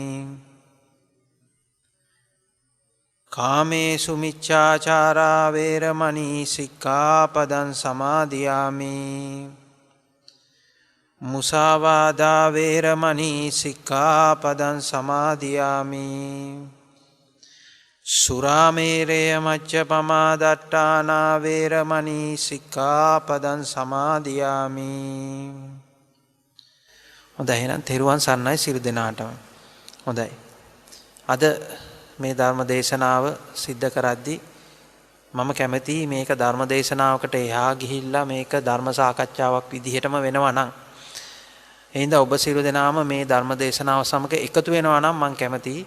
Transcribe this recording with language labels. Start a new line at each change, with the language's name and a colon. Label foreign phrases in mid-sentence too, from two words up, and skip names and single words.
Pali: කාමේසු මිච්ඡාචාරා වේරමණී සික්ඛාපදං සමාදියාමි මුසාවාදා වේරමණී සික්ඛාපදං සමාදියාමි සුරාමේරය මච්ඡපමා දට්ඨානා වේරමණී සික්ඛාපදං සමාදියාමි.
Sinhala: හොඳයි එහෙනම් තෙරුවන් සරණයි සියලු දෙනාටම. හොඳයි. අද මේ ධර්ම දේශනාව සිද්ධ කරද්දී මම කැමතියි මේක ධර්ම දේශනාවකට එහා ගිහිල්ලා මේක ධර්ම සාකච්ඡාවක් විදිහටම වෙනවා නම් එහෙනම් ඔබ සියලු දෙනාම මේ ධර්ම දේශනාව සමග එකතු වෙනවා නම් මම කැමතියි.